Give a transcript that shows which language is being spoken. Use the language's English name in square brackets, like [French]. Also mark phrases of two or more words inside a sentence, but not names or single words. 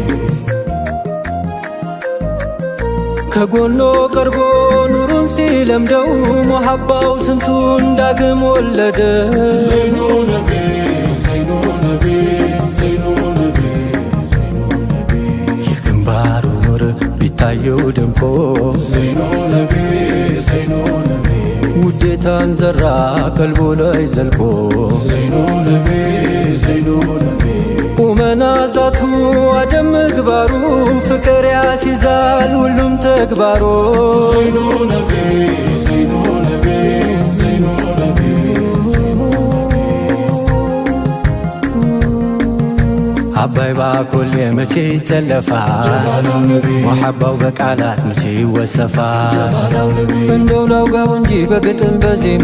[Amharic] ከጎኖ ቀርቦ ኑሩን ሲለምደው መሐባው ስንቱን ዳግም ወለደ [Arabic] زينو نبي زينو نبي زينو نبي [Amharic] የግንባሩ ኑር ቢታየው ደምቆ [Arabic] زينو نبي زينو نبي [Amharic] ውዴታን ዘራ ቀልቦ ላይ ዘልቆ [Arabic] زينو نبي زينو نبي [Amharic] ቁመና ዛቱ አደም ምግባሩ ፍቅር ያስይዛል ሁሉም ተግባሮ [Arabic] زينو نبي زينو نبي زينو نبي [Amharic] አባይ ባኮል መቼ ይተለፋል መሐባው በቃላት መቼ ይወሰፋል እንደው ላውጋው እንጂ በግጥም በዜማ